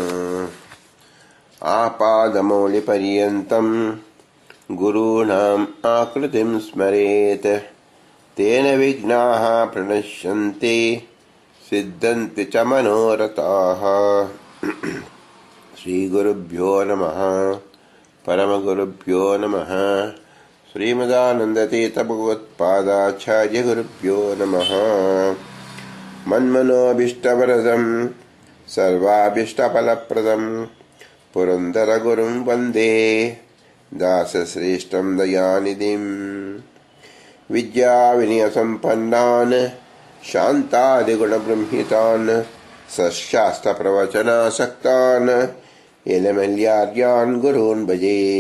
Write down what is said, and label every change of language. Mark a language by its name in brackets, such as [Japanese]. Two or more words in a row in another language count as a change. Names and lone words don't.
[Sanskrit] ಆಪಾದಮೌಲಿಪರ್ಯಂತಂ ಗುರೂಣಾಂ ಆಕೃತಿಂ ಸ್ಮರೇತ್ ತೇನ ವಿಘ್ನಾಃ ಪ್ರಣಶ್ಯಂತಿ ಸಿದ್ಧಂತಿ ಚ ಮನೋರಥಾಃ. ಶ್ರೀ ಗುರುಭ್ಯೋ ನಮಃ. ಪರಮಗುರುಭ್ಯೋ ನಮಃ. ಶ್ರೀಮದಾನಂದತೀರ್ಥ ಭಗವತ್ಪಾದಾಚಾರ್ಯ ಗುರುಭ್ಯೋ ನಮಃ. ಮನ್ಮನೋಭೀಷ್ಟವರದಂ ಸರ್ವಾಭೀಷ್ಟಫಲಪ್ರದಂ ಪುರಂದರಗುರುಂ ವಂದೇ ದಾಸಶ್ರೇಷ್ಠಂ ದಯಾನಿಧಿಂ. ವಿದ್ಯಾವಿನಯಸಂಪನ್ನಾನ್ ಶಾಂತಾದಿಗುಣಬೃಂಹಿತಾನ್ ಸಶಾಸ್ತ್ರಪ್ರವಚನಾಸಕ್ತಾನ್ ಎಲಮೆಲ್ಯಾರ್ಯಾನ್ ಗುರೂನ್ ಭಜೆ.